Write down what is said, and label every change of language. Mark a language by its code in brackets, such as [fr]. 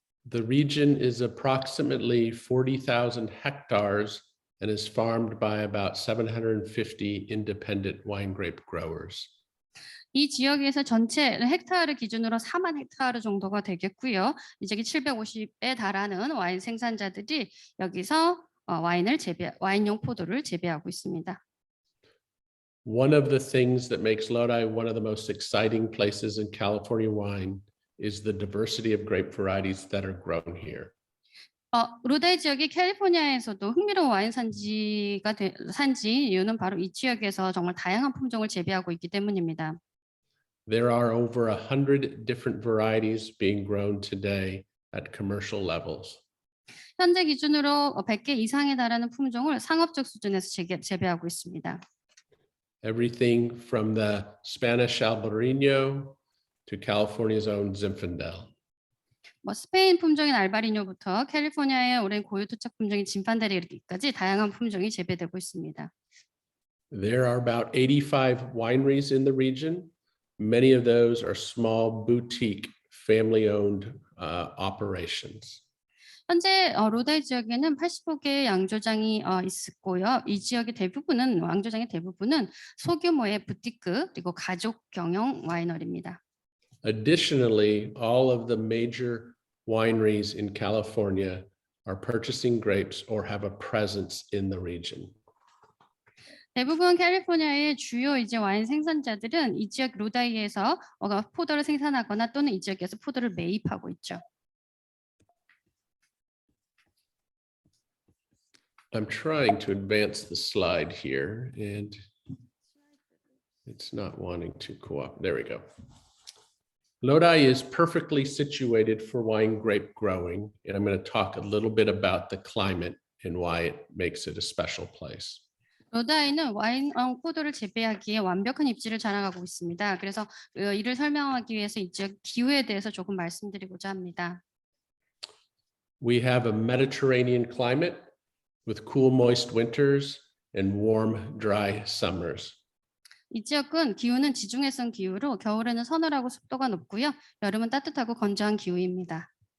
[en] The region is approximately 40,000 hectares and is farmed by about 750 independent wine grape growers. [ko] 이 지역에서 전체 헥타르 기준으로 4만 헥타르 정도가 되겠고요. 이 지역이 750에 달하는 와인 생산자들이 여기서 와인용 포도를 재배하고 있습니다. [en] One of the things that makes Lodi one of the most exciting places in California wine is the diversity of grape varieties that are grown here. [ko] 로다이 지역이 캘리포니아에서도 흥미로운 와인 산지 이유는 바로 이 지역에서 정말 다양한 품종을 재배하고 있기 때문입니다. [en] There are over 100 different varieties being grown today at commercial levels. [ko] 현재 기준으로 100개 이상에 달하는 품종을 상업적 수준에서 재배하고 있습니다. [en] Everything from the Spanish Albarino to California's own Zinfandel. [ko] 스페인 품종인 알바리뇨부터 캘리포니아의 오랜 고유 토착 품종인 진판델에 이르기까지 다양한 품종이 재배되고 있습니다. [en] There are about 85 wineries in the region. Many of those are small boutique family-owned operations. [ko] 현재 로다이 지역에는 85개의 양조장이 있고요. 이 지역의 양조장의 대부분은 소규모의 부티크 그리고 가족 경영 와이너리입니다. [en] Additionally, all of the major wineries in California are purchasing grapes or have a presence in the region. [ko] 대부분 캘리포니아의 주요 와인 생산자들은 이 지역 로다이에서 포도를 생산하거나 또는 이 지역에서 포도를 매입하고 있죠. [en] I'm trying to advance the slide here and it's not wanting to co-op. There we go. Lodi is perfectly situated for wine grape growing, and I'm going to talk a little bit about the climate and why it makes it a special place. [ko] 로다이는 와인 포도를 재배하기에 완벽한 입지를 자랑하고 있습니다. 그래서 이를 설명하기 위해서 이 지역 기후에 대해서 조금 말씀드리고자 합니다. [en] We have a Mediterranean climate with cool, moist winters and warm, dry summers. [ko] 이 지역은 기후는 지중해성 기후로 겨울에는 서늘하고 습도가 높고요. 여름은 따뜻하고 건조한 기후입니다.